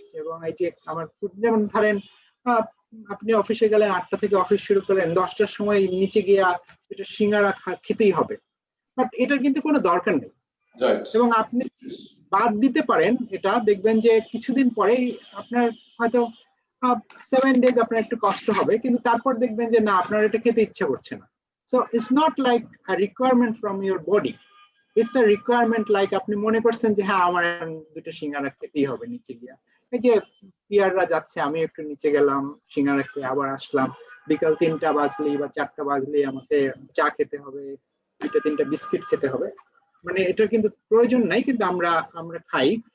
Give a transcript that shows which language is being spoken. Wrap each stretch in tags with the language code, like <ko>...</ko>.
<bn>এবং এই যে আমার ফুড, যেমন ধরেন আপনি অফিসে গেলেন, 8টা থেকে অফিস শুরু করলেন, 10টার সময় নিচে গিয়ে এটা সিঙ্গারা খেতেই হবে, বাট এটার কিন্তু কোনো দরকার নেই। এবং আপনি বাদ দিতে পারেন, এটা দেখবেন যে কিছুদিন পরে আপনার হয়তো 7 days আপনার একটু কষ্ট হবে, কিন্তু তারপর দেখবেন যে না, আপনার এটা খেতে ইচ্ছে করছে না।</bn> <en>So it's not like a requirement from your body. It's a requirement like</en> <bn>আপনি মনে করছেন যে হ্যাঁ আমার এখন দুটো সিঙ্গারা খেতেই হবে নিচে গিয়া, এই যে পিয়াররা যাচ্ছে আমি একটু নিচে গেলাম সিঙ্গারা খেয়ে আবার আসলাম, বিকাল 3টা বাজলেই বা 4টা বাজলেই আমাকে চা খেতে হবে, 2-3টা বিস্কিট খেতে হবে, মানে এটা কিন্তু প্রয়োজন নাই, কিন্তু আমরা খাই।</bn>